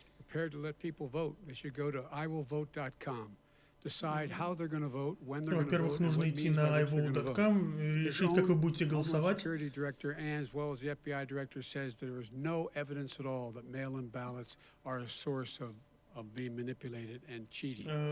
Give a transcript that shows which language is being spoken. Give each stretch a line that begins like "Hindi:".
English: prepared to let people vote, they should go to iwillvote.com. Decide how they're going to vote, when they're going to vote,
Russian: Во-первых, нужно идти на ivote.com и решить, как вы будете голосовать.
English: Security director, and as well as the FBI director, says there is no evidence at all that mail-in ballots are a source of being manipulated and cheating.